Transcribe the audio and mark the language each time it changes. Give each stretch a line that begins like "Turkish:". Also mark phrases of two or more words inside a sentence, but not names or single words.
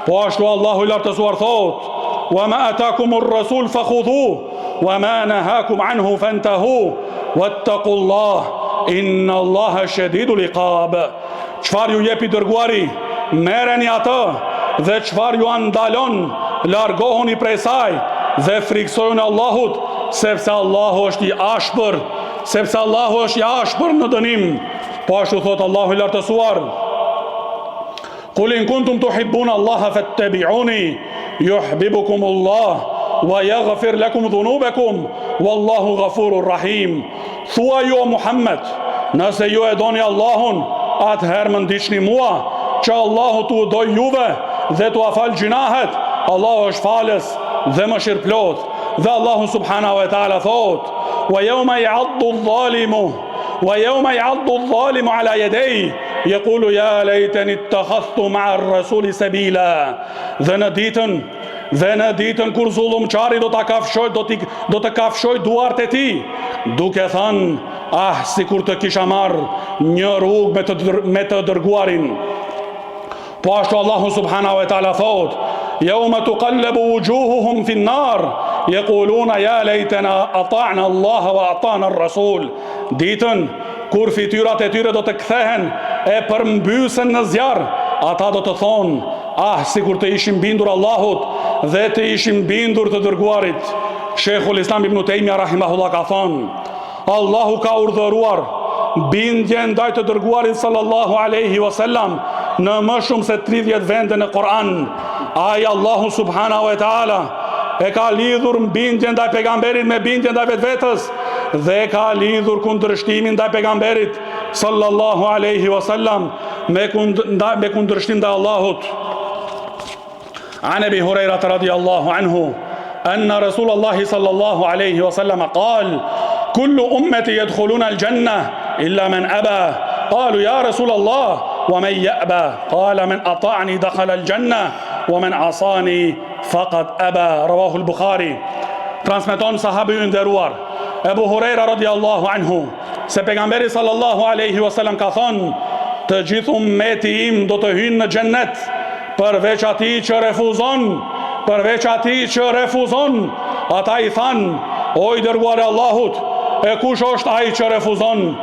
Albanian: Po ashtu Allahu i lartësuar thot:
Arabic: "وما آتاكم الرسول فخذوه وما نهاكم عنه فانتهوا واتقوا الله إن الله شديد العقاب."
Albanian: Çfarë ju jepi dërguari, merreni atë, dhe çfarë ju ndalon, largohuni prej saj dhe friksojuni Allahut, sepse Allahu është i ashpër, sepse Allahu është i ashpër në dënim. Po ashtu thot Allahu i lartësuar:
Arabic: "قل إن كنتم تحبون الله فاتبعوني يحببكم الله ويغفر لكم ذنوبكم والله غفور رحيم."
Albanian: Thua ju o Muhammed, nëse ju e doni Allahun, atëherë më ndiqni mua, që Allahu t'u doj juve dhe t'u afal gjinahet. Allahu është falës dhe mëshirëplot. Dhe Allahu
Arabic: سبحانه وتعالى
Albanian: thot:
Arabic: "ويوم يعض الظالم على يديه يقول يا ليتني اتخذت مع الرسول سبيلا."
Albanian: Dhe në ditën kur zullumçari do të kafshoj duart e tij, duke thënë: sikur të kisha marrë një rrugë me të dërguarin. Po ashtu Allahu
Arabic: سبحانه وتعالى
Albanian: thot:
Arabic: "يوم تقلب وجوههم في النار يقولون يا ليتنا أطعنا الله وأطعنا الرسول."
Albanian: Ditën kur fytyrat e tyre do të kthehen e përmbysen në zjarr, ata do të thonë: sikur të ishim bindur Allahut dhe të ishim bindur të dërguarit. Sheikhul Islam Ibn Taymija rahimahullah ka thonë: Allahu ka urdhëruar bindje ndaj të dërguarit
Arabic: صلى الله عليه وسلم
Albanian: në më shumë se 30 vende në Kur'an. Ai Allahu
Arabic: سبحانه وتعالى
Albanian: e ka lidhur bindje ndaj pejgamberit me bindje ndaj vetvetes, dhe ka lidhur kundërshtimin ndaj pejgamberit
Arabic: صلى الله عليه وسلم
Albanian: me kundërshtim ndaj Allahut.
Arabic: عن أبي هريرة رضي الله عنه أن رسول الله صلى الله عليه وسلم قال كل أمتي يدخلون الجنة إلا من أبى." قالوا يا رسول الله ومن يأبى قال من أطاعني دخل الجنة ومن عصاني فقد أبى." رواه البخاري.
Albanian: Transmeton sahabi i nderuar Abu Huraira
Arabic: رضي الله عنه
Albanian: se pejgamberi
Arabic: صلى الله عليه وسلم
Albanian: ka thonë: "Të gjithë ummeti im do të hyjnë në xhennet, përveç atij që refuzon." Ata i thanë: "O i dërguari i Allahut, e kush është ai që refuzon?"